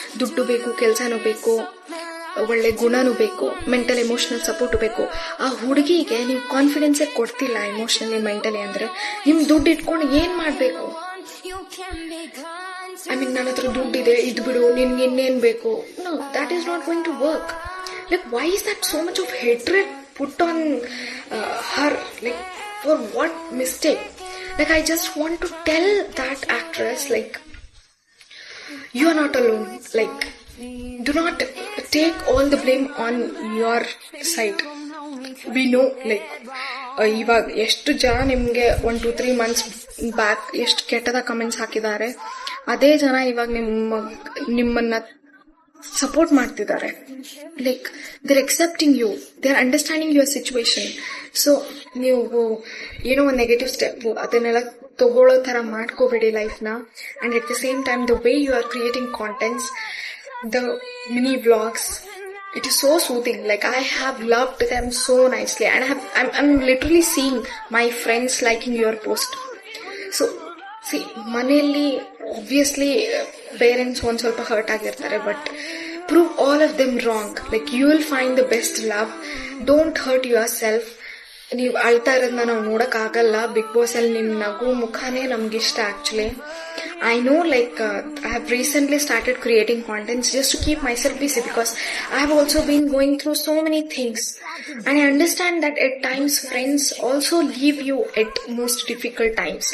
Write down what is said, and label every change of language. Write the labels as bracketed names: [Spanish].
[Kannada] ದುಡ್ಡು ಬೇಕು, ಕೆಲ್ಸನೂ ಬೇಕು, ಒಳ್ಳೆ ಗುಣನೂ ಬೇಕು, ಮೆಂಟಲ್ ಎಮೋಷನಲ್ ಸಪೋರ್ಟ್ ಬೇಕು. ಆ ಹುಡುಗಿಗೆ ನೀವು ಕಾನ್ಫಿಡೆನ್ಸೇ ಕೊಡ್ತಿಲ್ಲ ಎಮೋಷನಲಿ ಮೆಂಟಲಿ ಅಂದ್ರೆ ನಿಮ್ ದುಡ್ಡು ಇಟ್ಕೊಂಡು ಏನ್ ಮಾಡ್ಬೇಕು? ಐ ಮೀನ್ ನನ್ನ ಹತ್ರ ದುಡ್ಡಿದೆ, ಇದ್ ಬಿಡು, ನಿನ್ಗೆ ಇನ್ನೇನ್ ಬೇಕು? [English] No, that is not going to work. Like, why is that so much of hatred put on her? Like, for what mistake? Like, I just want to tell that actress, like, you are not alone. Like, do not take all the blame on your side. We know, like, [Kannada] ಇವಾಗ ಎಷ್ಟು ಜನ ನಿಮ್ಗೆ 1-2-3 months back ಎಷ್ಟು ಕೆಟ್ಟದ comments ಹಾಕಿದ್ದಾರೆ, ಅದೇ ಜನ ಇವಾಗ ನಿಮ್ಮನ್ನ ಸಪೋರ್ಟ್ ಮಾಡ್ತಿದ್ದಾರೆ. [English] Like they're accepting you, they're understanding your situation. [Kannada] So ನೀವು ಏನೋ ಒಂದು ನೆಗೆಟಿವ್ ಸ್ಟೆಪ್ ಅದನ್ನೆಲ್ಲ ತಗೊಳ್ಳೋ ತರ ಮಾಡ್ಕೋಬೇಡಿ ಲೈಫ್ನ. [English] And at the same time the way you are creating contents, the mini vlogs, it is so soothing. Like, I have loved them so nicely, and I'm literally seeing my friends liking your post. So see, [Kannada] ಮನೆಯಲ್ಲಿ obviously parents ಒಂದ್ ಸ್ವಲ್ಪ hurt ಆಗಿರ್ತಾರೆ, [English] But prove all of them wrong. Like, you will find the best love. Don't hurt yourself. [Kannada] ನೀವು ಅಳ್ತಾ ಇರೋದನ್ನ ನಾವು ನೋಡಕ್ ಆಗಲ್ಲ. ಬಿಗ್ ಬಾಸ್ ಅಲ್ಲಿ ನಿಮ್ ನಗು ಮುಖಾನೇ ನಮ್ಗಿಷ್ಟ actually. [English] I know I have recently started creating contents just to keep myself busy because I have also been going through so many things, and I understand that at times friends also leave you at most difficult times.